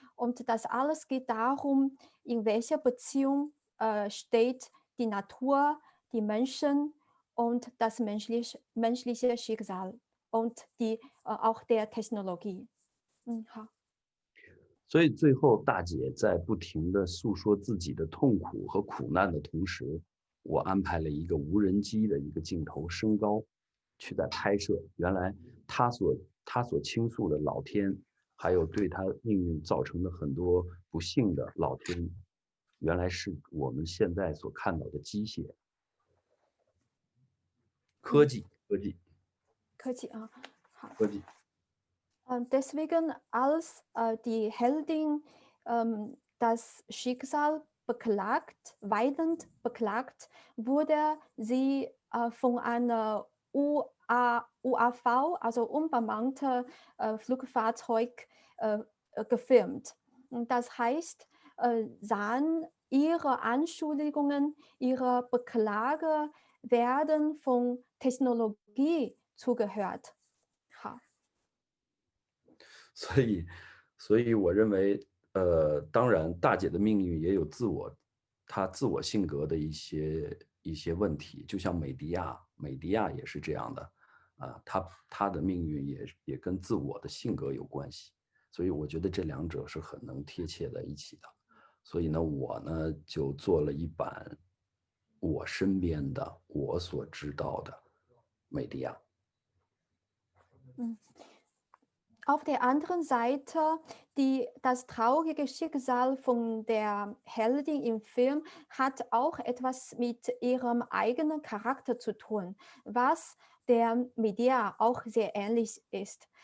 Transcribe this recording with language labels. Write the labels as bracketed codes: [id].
[de] Und das alles geht darum, in welcher Beziehung steht die Natur, die Menschen und das menschliche Schicksal und auch der Technologie. [zh] 好。所以最后大姐在不停地诉说自己的痛苦和苦难的同时，我安排了一个无人机的一个镜头升高，去在拍摄。原来她所倾诉的老天，还有对她命运造成的很多不幸的老天，原来是我们现在所看到的机械、科技啊，好。科技。 [de] Deswegen, als die Heldin das Schicksal weinend beklagt, wurde sie von einer UAV, also unbemannte Flugfahrzeug, gefilmt. Das heißt, sahen ihre Anschuldigungen, ihre Beklage werden von Technologie zugehört. [zh] 好。所以我认为，当然大姐的命运也有她自我性格的一些问题，就像美迪亚也是这样的啊，她的命运也跟自我的性格有关系，所以我觉得这两者是很能贴切在一起的。所以呢，我呢就做了一版我身边的我所知道的美迪亚。 [de] Auf der anderen Seite, das traurige Schicksal von der Heldin im Film hat auch etwas mit ihrem eigenen Charakter zu tun, was der Medea auch sehr ähnlich ist.